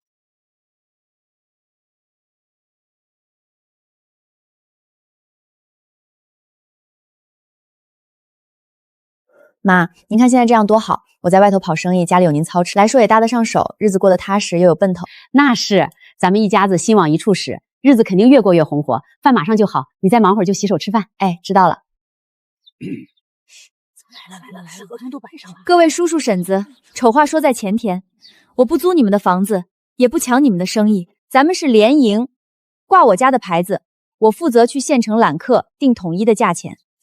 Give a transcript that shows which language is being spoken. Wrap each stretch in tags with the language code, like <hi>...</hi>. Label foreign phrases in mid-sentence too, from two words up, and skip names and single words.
<zh>妈，您看现在这樣多好，我在外頭跑生意，家裡有您操持，來說也搭得上手，日子過得踏實又有奔頭。那是，咱們一家子心往一處使，日子肯定越過越紅火。飯馬上就好，你再忙會兒就洗手吃飯。哎，知道了。來了，合同都擺上了。各位叔叔嬸子，醜話說在前天，我不租你們的房子，也不搶你們的生意，咱們是聯營，掛我家的牌子，我負責去縣城攬客，定統一的價錢。</zh>